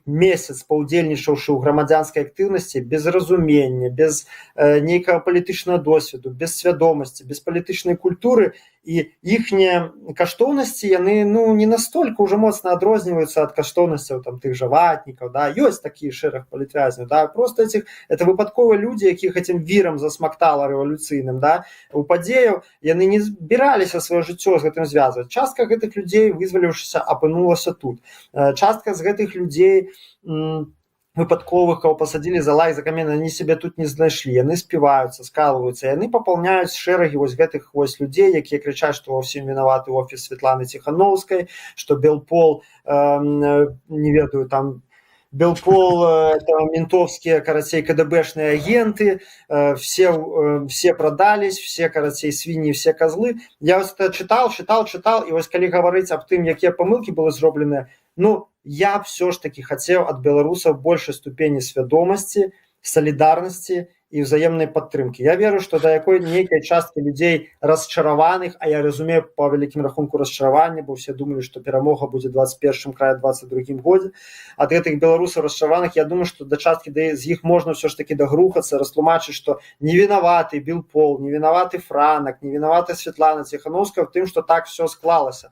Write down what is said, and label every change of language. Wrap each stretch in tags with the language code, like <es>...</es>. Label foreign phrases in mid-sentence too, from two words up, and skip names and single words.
<be>месяц паўдзельнічаўшы ў грамадзянскай актыўнасці без разумення, без нейкага палітычнага досведу, без свядомасці, без палітычнай культуры, і іхнія каштоўнасці, яны не настолькі ўжо моцна адрозніваюцца ад каштоўнасцяў там тых жа ватнікаў, да, ёсць такі шэраг палітвязняў, да,</be> <ru>просто это</ru> <be>выпадковыя людзі, якіх этим вірам засмактала рэвалюцыйным, да, у падзеяў, яны не збіраліся сваё жыццё з гэтым звязваць. Частка гэтых людзей, вызваліўшыся, апынулася тут. Частка з гэтых людзей выпадковых, кого пасадзілі за лайк, за камен, они себе тут не знайшлі, яны співаюцца, скалваюцца, яны папаўняюць шэрагі вось гэтых вось людзей, якія крычаць, што ва ўсім вінаваты офіс Светланы Ціхановскай, што Белпол, не ведаю, там Белпол, ментовские, карацей, КДБшные агенты,</be> <ru>все продались, все, карацей, свиньи, все козлы. Я вот это читал, и вот калі говорить об тым, якія помылки были зроблены, я все ж таки хотел от белорусов большей ступени свядомости, солидарности</ru> <be>і ўзаемнай падтрымкі. Я веру, што да якой нейкай часткі людзей расчараваных, а я разумею па вялікім рахунку расчаравання, бо ўсе думалі, што перамога будзе 21-м крае 22-м годзе. Ад гэтых беларусаў расчараваных, я думаю, што да часткі з іх можна ўсё ж такі дагрухацца, растлумачыць, што не вінаваты Білпол, не вінаваты Франак, не вінаваты Святлана Ціхановская в тым, што так все склалася.</be>